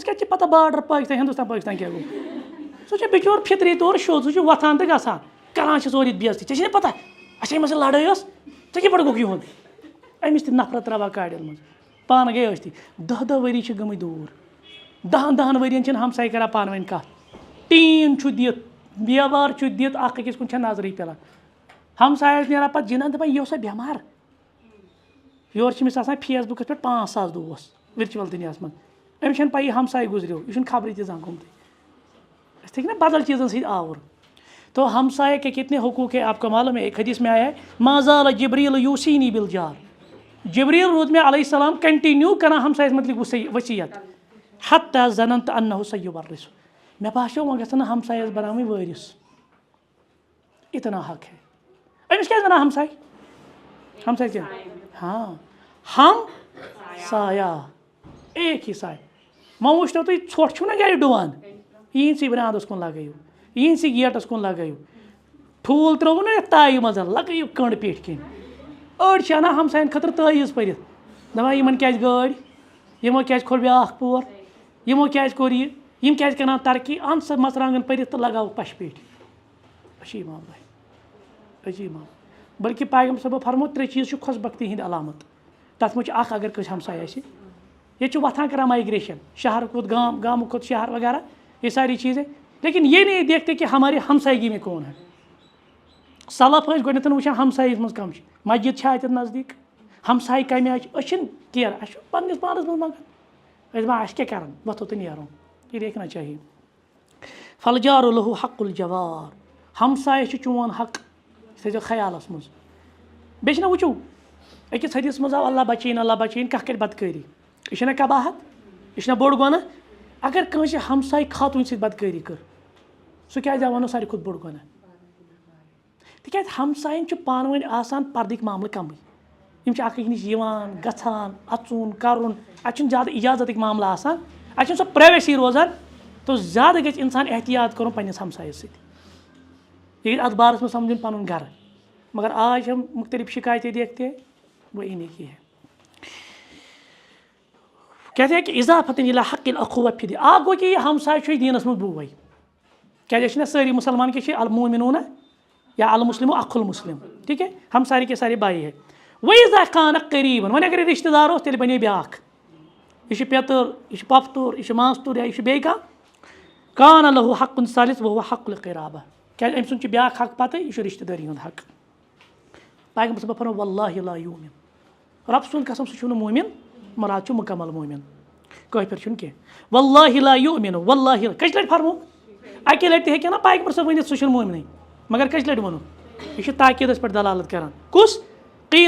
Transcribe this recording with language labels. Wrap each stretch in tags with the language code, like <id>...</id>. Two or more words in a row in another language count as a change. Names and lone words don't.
<ks>کَتہِ چھِ پتہ بارڈر پٲکِستان ہِندُستان پٲکِستان کیٛاہ گوٚو سُہ چھُ بِچور فِطری طور شوٚد سُہ چھُ وۄتھان تہٕ گژھان کران چھِس اورٕ ییٚتہِ بے عزتی ژےٚ چھے نہ پتہ اَسے منٛز لڑٲے ٲس ژےٚ کِتھ پٲٹھۍ گوٚکھ یِہُنٛد أمِس تہِ نفرت تراوان کاڑٮ۪ن منٛز پانہٕ گٔے ٲستی 10 ؤری چھِ گٔمٕتۍ دوٗر 10 ؤرین چھِنہٕ ہمساے کران پانہٕ ؤنۍ کَتھ ٹیٖن چھُ دِتھ بیوار چھُ دِتھ اکھ أکِس کُن چھےٚ نظرٕے پٮ۪وان ہمسایَس نیران پتہٕ جِنان دَپان یہِ اوسا بٮ۪مار یورٕ چھِ أمِس آسان فیس بُکَس پٮ۪ٹھ 5,000 دوس ؤرچُوَل دُنیاہَس منٛز أمِس چھَنہٕ پَیی ہمساے گُزریو یہِ چھُنہٕ خبرٕے تہِ زانٛہہ گوٚمتُے أسۍ تھٔکۍ نا بدل چیٖزن سۭتۍ آوُر</ks> <ur>تو ہمسائے کے کتنے حقوق ہے آپ کو معلوم ہے ایک حدیث میں آیا ہے</ur> <ar>ما زال جبریل یوصینی بالجار</ar> <ks>جبریل روٗد مےٚ</ks> <ar>علیہ السلام</ar> <ks>کنٹِنیوٗ کران ہمسایَس متعلق ؤصیت</ks> <ar>حتیٰ ظننت انہُ سیُورثُ</ar> <ks>مےٚ باسیو وۄنۍ گژھن نہٕ ہمسایَس بناوٕنۍ وٲرِث اتنا حق ہے أمِس کیٛازِ وَنان ہمساے ہمساے کیٛاہ ہاں</ks> <ur>ہم سایہ ایک ہی سایہ</ur> <ks>وۄنۍ وٕچھتو تُہۍ ژھۄٹھ چھُو نا گرِ ڈُوان یِہِنٛدسٕے بناندَس کُن لگٲیِو یِہِنٛدسٕے گیٹَس کُن لگٲیِو ٹھوٗل ترٛووُ نا یَتھ تایہِ منٛز لگٲیِو کٔنٛڈ پیٚٹھۍ کِنۍ أڑۍ چھِ اَنان ہمسایَن خٲطرٕ تٲویٖز پٔرِتھ دَپان یِمن کیٛازِ گٲڑۍ یِمو کیٛازِ کھوٚل بیٛاکھ پور یِمو کیٛازِ کوٚر یہِ یِم کیٛازِ کَران ترقی اَن سا مرژٕوانٛگن پٔرِتھ تہٕ لگاوُکھ پَشہِ پیٚٹھۍ عجیٖب معاملہ عجیٖب معاملہ بلکہِ پیغمبر صٲبو فرمو 3 چیٖز چھِ خۄش بختی ہِنٛدۍ علامت تَتھ منٛز چھُ اکھ اگر کٲنٛسہِ ہمساے آسہِ ییٚتہِ چھُ وۄتھان کران مایگریشن شہر کھۄتہٕ گام گامہٕ کھۄتہٕ شہر وغیرہ</ks> <ur>یہ ساری چیزیں لیکن یہ نہیں دیکھتے کہ ہماری ہمسائیگی میں کون ہے</ur> <ks>سلف ٲسۍ گۄڈنٮ۪تھ وٕچھان ہمسایَس منٛز کَم چھِ مسجد چھا اَتٮ۪تھ نزدیٖک ہمساے کمہِ آیہِ أسۍ چھِنہٕ کیر اَسہِ چھُ پنٛنِس پانَس منٛز منٛگان أسۍ دَپان اَسہِ کیٛاہ کَرَن وۄتھو تہٕ نیرو</ks> <ur>یہ دیکھنا چاہیے</ur> <ar>فالجارُ لہُ حق الجوار</ar> <ks>ہمساے چھُ چون حق یہِ تھٲیزیو خیالَس منٛز بیٚیہِ چھِنہ وٕچھو أکِس حدیث منٛز آو اللہ بچٲیِن کانٛہہ کَرِ بدکٲری یہِ چھِنہ قباحت یہِ چھِنہ بوٚڑ گۄناہ اگر کٲنٛسہِ ہمساے خاتوٗنۍ سۭتۍ بدکٲری کٔر سُہ کیٛازِ آو وَنو ساروی کھۄتہٕ بوٚڑ گۄناہ تِکیٛازِ ہمسایَن چھُ پانہٕ ؤنۍ آسان پردٕکۍ معاملہٕ کَمٕے یِم چھِ اکھ أکۍ نِش یِوان گژھان اَژُن کَرُن اَتہِ چھُنہٕ زیادٕ اِجازتٕکۍ معاملہٕ آسان اَتہِ چھُنہٕ سۄ پرٛایویسی روزان تو زیادٕ گژھِ اِنسان احتیاط کَرُن پنٛنِس ہمسایَس سۭتۍ یہِ گژھِ اَتھ بارَس منٛز سَمجھُن پَنُن گَرٕ</ks> <ur>مگر آج ہم مختلف شکایتیں دیکھتے ہیں وہ انہیں کی ہے کہتے ہیں کہ</ur> <ar>اضافت الی حق الاخوہ فی الدین</ar> <ks>آپ گو کہ یہ ہمساے چھُ دیٖنَس منٛز بوے کیٛازِ أسۍ چھِنہ سٲری مُسلمان کے چھِ المومنون یا</ks> <ar>المسلم اخو المسلم</ar> <ur>ٹھیک ہے ہم سارے کے سارے بھائی ہے</ur> <ar>وَإِذَا كَانَ قریٖبًا</ar> <ks>وۄنۍ اگر یہِ رِشتہٕ دار اوس تیٚلہِ بَنے بیٛاکھ یہِ چھُ پیٚتٕر یہِ چھُ پۄپھتُر یہِ چھُ ماستُر یا یہِ چھُ بیٚیہِ کانٛہہ</ks> <ar>کان لہُ حق ثالث وهو حق</ar> <ks>القرابہ کیٛازِ أمۍ سُنٛد چھُ بیٛاکھ حق پَتہٕ یہِ چھُ رِشتہٕ دٲری ہُنٛد حق پیغمبر صٲبن فرموو</ks> <ar>واللہ لا یوٗمِن</ar> <ks>رۄب سُنٛد قسم سُہ چھُنہٕ مومِن مراد چھُ مُکمل مومِن کٲفِر چھُنہٕ کینٛہہ</ks> <ar>واللہ لا یوٗمِن</ar> <ks>واللہ کٔژِ لَٹہِ فرموو اَکے لَٹہِ تہِ ہیٚکہِ نہ پیغمبر صٲب ؤنِتھ سُہ چھُنہٕ مومنٕے مگر کٔژِ لَٹہِ ووٚنُن یہِ چھُ تاکیٖدَس پٮ۪ٹھ دلالت کران کُس قیٖل</ks>